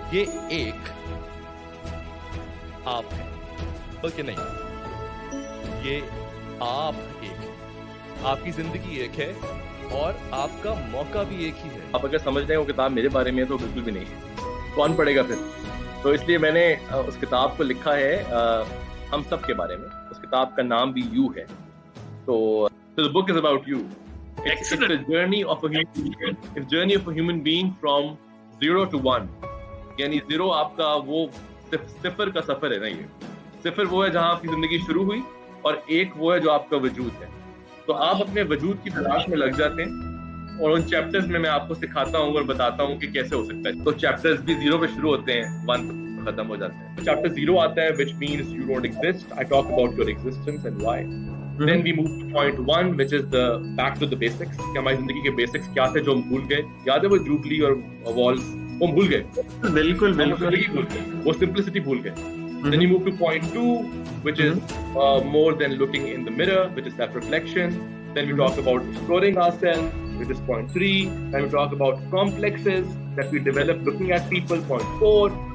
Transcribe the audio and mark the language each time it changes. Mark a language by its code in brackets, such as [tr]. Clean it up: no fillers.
[ur] یہ ایک آپ ہے، بلکہ نہیں، یہ آپ ایک ہے. آپ کی زندگی ایک ہے اور آپ کا موقع بھی ایک ہی ہے. آپ اگر سمجھ رہے ہیں وہ کتاب میرے بارے میں ہے تو بالکل بھی نہیں ہے، کون پڑھے گا پھر؟ تو اس لیے میں نے اس کتاب کو لکھا ہے ہم سب کے بارے میں. اس کتاب کا نام بھی یو ہے. [en] تو the book is about you. It's the journey of a human being from 0 to 1. یعنی 0 آپ کا وہ صفر کا سفر ہے نا. یہ صفر وہ ہے جہاں آپ کی زندگی شروع ہوئی اور 1 وہ ہے جو آپ کا وجود ہے. تو آپ اپنے وجود کی تلاش میں لگ جاتے ہیں اور ان چیپٹرز میں آپ کو سکھاتا ہوں اور بتاتا ہوں کہ کیسے ہو سکتا ہے. تو چیپٹرز بھی 0 پہ شروع ہوتے ہیں، 1 پہ ختم ہو جاتے ہیں. [ur] چیپٹر 0 آتا ہے [en] which means you don't exist. I talk about your existence and why. Then we move to point 1 which is the back to the basics. [ur] کہ ہماری زندگی کے بیسکس کیا تھے جو ہم بھول گئے. یاد ہے وہ جوبلی اور والز وہ بھول گئے. بالکل وہ سمپلسٹی بھول گئے. [en] Then you move to point 2 which is more than looking in the mirror, which is self-reflection. Then we talk about exploring ourselves, which is point 3. Then we talk about complexes that we develop looking at people, point 4.